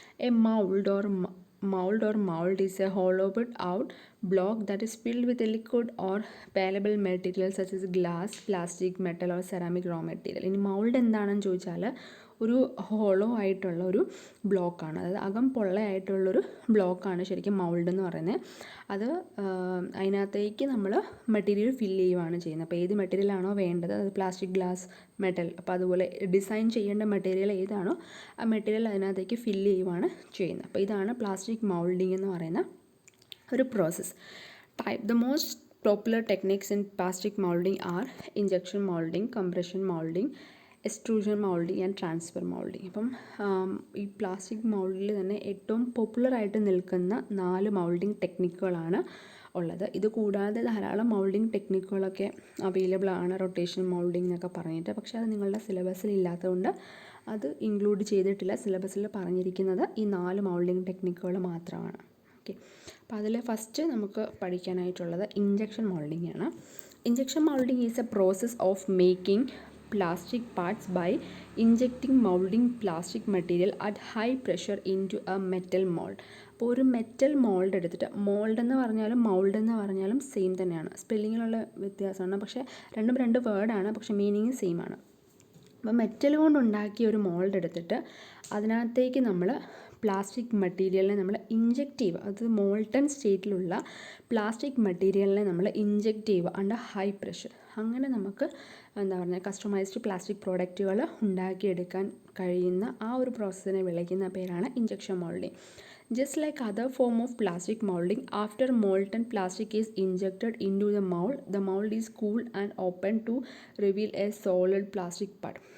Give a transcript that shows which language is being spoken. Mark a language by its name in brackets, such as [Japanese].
[English] A mold is a hollowed out block that is filled with a liquid or malleable material such as glass, plastic, metal or ceramic raw material. [Malayalam] ഇനി mould എന്താണെന്ന് ചോദിച്ചാൽ ഒരു hollow ആയിട്ടുള്ള ഒരു ബ്ലോക്കാണ്, അതായത് അകം പൊള്ളയായിട്ടുള്ളൊരു ബ്ലോക്കാണ് ശരിക്കും മൗൾഡ് എന്ന് പറയുന്നത്. അത് അതിനകത്തേക്ക് നമ്മൾ മെറ്റീരിയൽ ഫില്ല് ചെയ്യുകയാണ് ചെയ്യുന്നത്. അപ്പോൾ ഏത് മെറ്റീരിയലാണോ വേണ്ടത്, അത് പ്ലാസ്റ്റിക്, ഗ്ലാസ്, മെറ്റൽ, അപ്പോൾ അതുപോലെ ഡിസൈൻ ചെയ്യേണ്ട മെറ്റീരിയൽ ഏതാണോ ആ മെറ്റീരിയൽ അതിനകത്തേക്ക് ഫില്ല് ചെയ്യുകയാണ് ചെയ്യുന്നത്. അപ്പോൾ ഇതാണ് പ്ലാസ്റ്റിക് മൗൾഡിംഗ് എന്ന് പറയുന്ന ഒരു process. [English] The most popular techniques in plastic moulding are injection moulding, compression moulding, extrusion moulding and transfer moulding. [Malayalam] അപ്പം ഈ പ്ലാസ്റ്റിക് മൗൾഡിൽ തന്നെ ഏറ്റവും പോപ്പുലറായിട്ട് നിൽക്കുന്ന 4 മൗൾഡിംഗ് ടെക്നിക്കുകളാണ് ഉള്ളത്. ഇത് കൂടാതെ ധാരാളം മൗൾഡിംഗ് ടെക്നിക്കുകളൊക്കെ അവൈലബിൾ ആണ്, റൊട്ടേഷൻ മൗൾഡിംഗ് എന്നൊക്കെ പറഞ്ഞിട്ട്. പക്ഷേ അത് നിങ്ങളുടെ സിലബസിൽ ഇല്ലാത്തതുകൊണ്ട് അത് ഇൻക്ലൂഡ് ചെയ്തിട്ടില്ല. സിലബസിൽ പറഞ്ഞിരിക്കുന്നത് ഈ 4 മൗൾഡിംഗ് ടെക്നിക്കുകൾ മാത്രമാണ്. ഓക്കെ, അപ്പോൾ അതിൽ ഫസ്റ്റ് നമുക്ക് പഠിക്കാനായിട്ടുള്ളത് ഇഞ്ചക്ഷൻ മൗൾഡിംഗ് ആണ്. [English] Injection moulding is a process of making plastic parts by injecting molding plastic material at high pressure into a metal mold. [Malayalam] അപ്പോൾ ഒരു മെറ്റൽ മോൾഡ് എടുത്തിട്ട്, മോൾഡ് എന്ന് പറഞ്ഞാലും മൗൾഡ് എന്ന് പറഞ്ഞാലും സെയിം തന്നെയാണ്, സ്പെല്ലിങ്ങിലുള്ള വ്യത്യാസമാണ്, പക്ഷേ രണ്ടും 2 വേർഡാണ്, പക്ഷേ മീനിങ് സെയിം ആണ്. അപ്പോൾ മെറ്റൽ കൊണ്ടുണ്ടാക്കിയ ഒരു മോൾഡ് എടുത്തിട്ട് അതിനകത്തേക്ക് നമ്മൾ പ്ലാസ്റ്റിക് മെറ്റീരിയലിനെ നമ്മൾ ഇഞ്ചെക്റ്റ് ചെയ്യുക. അത് മോൾട്ടൺ സ്റ്റേറ്റിലുള്ള പ്ലാസ്റ്റിക് മെറ്റീരിയലിനെ നമ്മൾ ഇഞ്ചെക്റ്റ് ചെയ്യുക [English] Under high pressure. [Malayalam] അങ്ങനെ നമുക്ക് കസ്റ്റമൈസ്ഡ് പ്ലാസ്റ്റിക് പ്രോഡക്റ്റുകൾ ഉണ്ടാക്കിയെടുക്കാൻ കഴിയുന്ന ആ ഒരു പ്രോസസ്സിനെ വിളിക്കുന്ന പേരാണ് injection moulding. [English] Just like other form of plastic molding, after molten plastic is injected into the mold is cooled and opened to reveal a solid plastic part.